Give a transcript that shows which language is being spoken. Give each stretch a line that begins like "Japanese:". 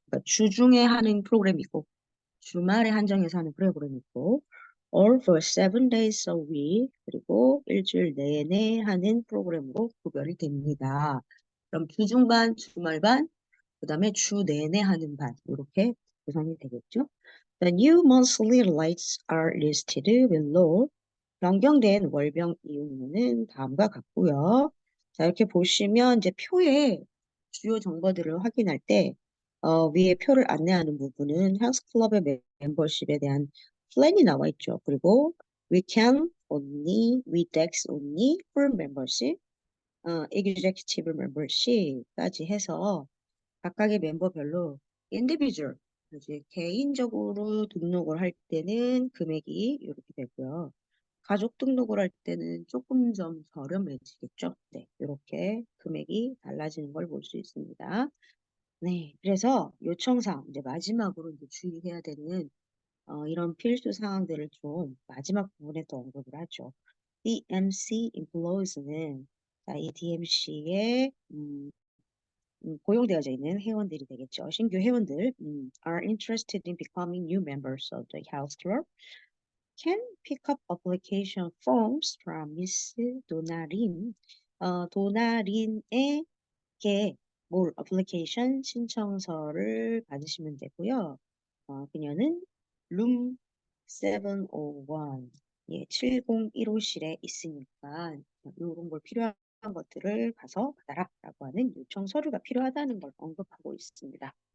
Korean: 그러니까 주중에 하는 프로그램이 있고, 주말에 한정해서 하는 프로그램이 있고,
English: all for 7 days a week,
Korean: 그리고 일주일 내내 하는 프로그램으로 구별이 됩니다. 그럼 주중 반, 주말 반, 그 다음에 주 내내 하는 반, 이렇게 구성이 되겠죠.
English: The new monthly rates are listed below.
Korean: 변경된 월별 이용료는 다음과 같고요. 자, 이렇게 보시면 이제 표에 주요 정보들을 확인할 때 위에 표를 안내하는 부분은 헬스클럽의 멤버십에 대한 플랜이 나와 있죠. 그리고 weekend only, weekdays only, full membership, executive membership까지 해서 각각의 멤버별로 individual, 이제 개인적으로 등록을 할 때는 금액이 이렇게 되고요. 가족 등록을 할 때는 조금 좀 저렴해지겠죠. 네, 이렇게 금액이 달라지는 걸 볼 수 있습니다. 네, 그래서 요청사항, 이제 마지막으로 이제 주의해야 되는 이런 필수 사항들을 좀 마지막 부분에 또 언급을 하죠. DMC employees는 이 DMC의 고용되어져 있는 회원들이 되겠죠. 신규 회원들
English: are interested in becoming new members of the health club can pick up application forms from Miss 도나린.
Korean: 도나린에게 뭘 애플리케이션 신청서를 받으시면 되고요. 그녀는 룸 701, 예, 7015실에 있으니까 이런 걸 필요한 것들을 가서 받아라라고 하는 요청 서류가 필요하다는 걸 언급하고 있습니다.